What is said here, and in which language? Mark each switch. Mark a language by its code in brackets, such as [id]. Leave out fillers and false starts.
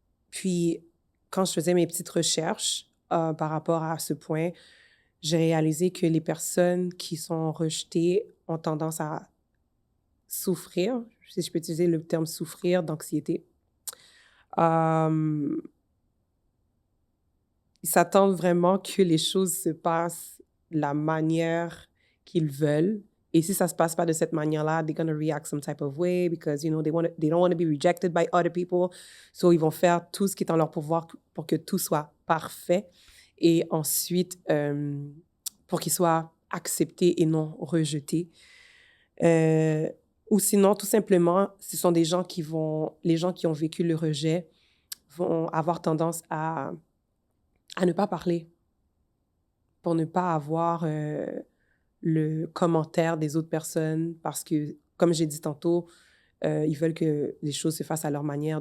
[fr] Puis, quand je faisais mes petites recherches par rapport à ce point, j'ai réalisé que les personnes qui sont rejetées ont tendance à souffrir, si je peux utiliser le terme souffrir, d'anxiété. Ils s'attendent vraiment que les choses se passent de la manière qu'ils veulent. Et si ça se passe pas de cette manière-là, [en] they're going to react some type of way because, you know, they don't want to be rejected by other people. [fr] So, ils vont faire tout ce qui est en leur pouvoir pour que tout soit parfait. Et ensuite, pour qu'ils soient acceptés et non rejetés. Ou sinon, tout simplement, ce sont les gens qui ont vécu le rejet vont avoir tendance à ne pas parler pour ne pas avoir le commentaire des autres personnes parce que, comme j'ai dit tantôt, ils veulent que les choses se fassent à leur manière.